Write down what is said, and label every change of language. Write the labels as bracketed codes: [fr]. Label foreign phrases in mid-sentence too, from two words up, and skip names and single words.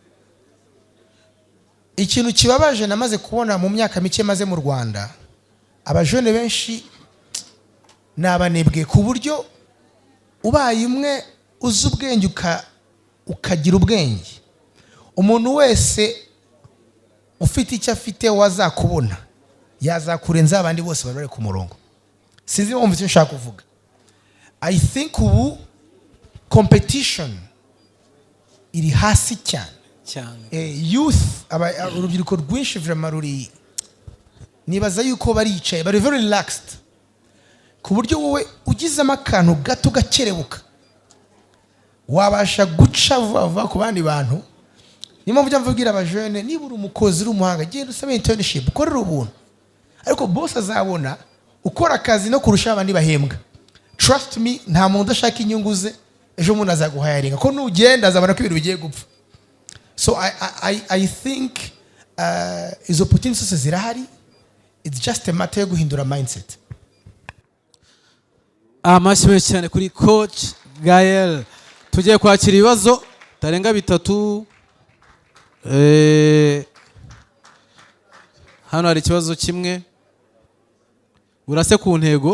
[rw] Ikintu kibabaje namaze kubona mu myaka mike maze mu Rwanda, abajene benshi nabanebwe ku buryo ubaye umwe uzi ubwenge ukagira ubwenge. Umuntu wese ufite icyo afite wazakubona yazakurenza abandi bose bari ku murongo. Sinzi wumva icyo nshaka kuvuga. [en] I think [rw] ubu competition iri hasi cyane. Youth urubyiruko rwinshi vraiment ruri, nibaza yuko baricaye bari [en] very relaxed [rw] ku buryo wowe ugizemo akantu gato gakerebuka wabasha guca vuba ku bandi bantu. Niyo mpamvu mvugira abajene, niba uri umukozi uri umuhanga genda usabe internship ukorera ubuntu, ariko boss azabona ukora akazi no kurusha abandi bahembwa. [en] Trust me, [rw] nta muntu udashaka inyungu ze ejo umuntu azaguhayaringa ko nugenda azabona ko ibintu bigiye gupfa. [en] So I think izo opportunities zirahari, it's just a matter [rw] yo guhindura [en] mindset. [rw] Amashimwe cyane kuri coach Gael. Tugiye kwakira ibibazo tarenga 3. Hano hari ikibazo kimwe, urase ku ntego.